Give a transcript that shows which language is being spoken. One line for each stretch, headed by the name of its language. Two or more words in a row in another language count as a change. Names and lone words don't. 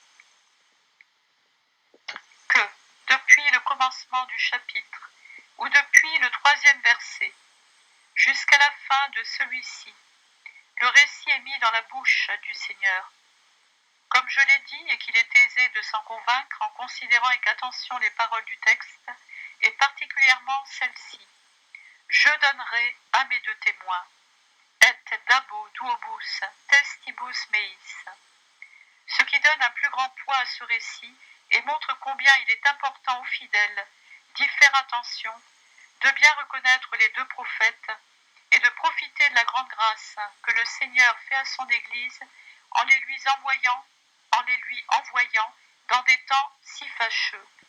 French: Que, depuis le commencement du chapitre, ou depuis le 3e verset, jusqu'à la fin de celui-ci, le récit est mis dans la bouche du Seigneur. Comme je l'ai dit et qu'il est aisé de s'en convaincre en considérant avec attention les paroles du texte, et particulièrement celle-ci. Je donnerai à mes deux témoins,
Latin: et dabo duobus testibus meis,
French: ce qui donne un plus grand poids à ce récit et montre combien il est important aux fidèles d'y faire attention, de bien reconnaître les deux prophètes et de profiter de la grande grâce que le Seigneur fait à son Église en les lui envoyant dans des temps si fâcheux.